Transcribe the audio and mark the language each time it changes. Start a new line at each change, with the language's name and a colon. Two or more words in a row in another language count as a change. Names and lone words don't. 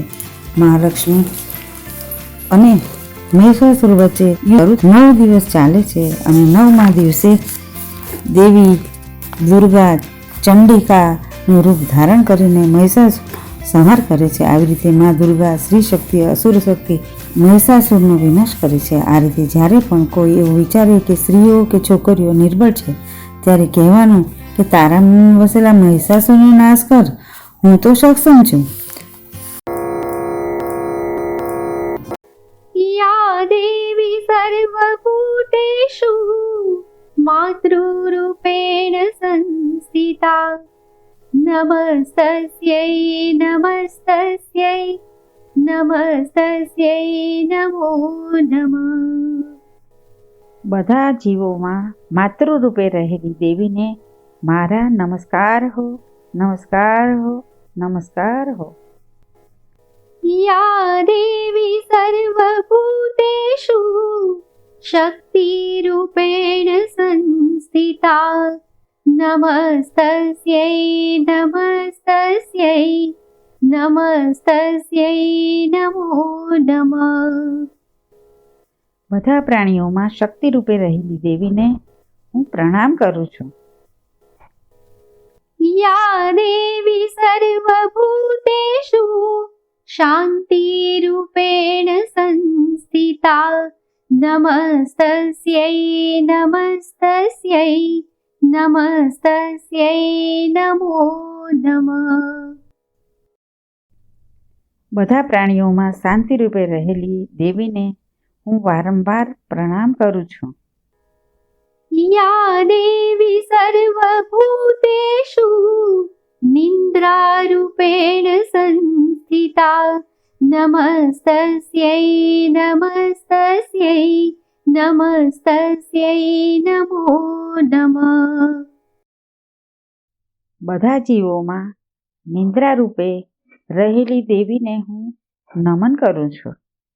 Gujarati: મહાલક્ષ્મી અને મહિષાસુર વચ્ચે 9 દિવસ ચાલે છે અને 9મા દિવસે દેવી દુર્ગા ચંડિકાનું રૂપ ધારણ કરીને મહિષાસુર સંહાર કરે છે. આવી રીતે મા દુર્ગા સ્ત્રી શક્તિ, અસુર શક્તિ મહિષાસુરનો વિનાશ કરે છે. આ રીતે જ્યારે પણ કોઈ એવું વિચારે કે સ્ત્રીઓ કે છોકરીઓ નિર્બળ છે, ત્યારે કહેવાનું કે તારા મનમાં વસેલા મહિષાસુરનો નાશ કર, હું તો સક્ષમ છું.
Sanskrit: या देवी सर्वभूतेषु मातृरूपेण संस्थिता नमस्तस्यै नमस्तस्यै नमस्तस्यै नमो नमः.
Gujarati: બધા જીવોમાં માતૃ રૂપે રહેલી દેવીને મારા નમસ્કાર હો, નમસ્કાર હો, નમસ્કાર હો.
Sanskrit: या देवी सर्वभूतेषु शक्तिरूपेण संस्थिता नमस्तस्यै नमस्तस्यै नमस्तस्यै नमो नमः.
Gujarati: બધા પ્રાણીઓમાં શક્તિ રૂપે રહેલી દેવીને હું પ્રણામ કરું છું.
Sanskrit: या देवी सर्वभूतेषु शान्तिरूपेण संस्थिता नमस्तस्यै नमस्तस्यै नमस्तस्यै नमो नमः.
Gujarati: બધા પ્રાણીઓમાં શાંતિરૂપે રહેલી દેવીને હું વારંવાર પ્રણામ કરું છું.
Sanskrit: या देवी सर्वभूतेषु निन्द्रारूपेण संस्थिता नमस्तस्यै नमस्तस्यै नमस्तस्यै नमो नमः.
Gujarati: બધા જીવોમાં નિંદ્રા રૂપે રહેલી દેવીને હું નમન કરું છું.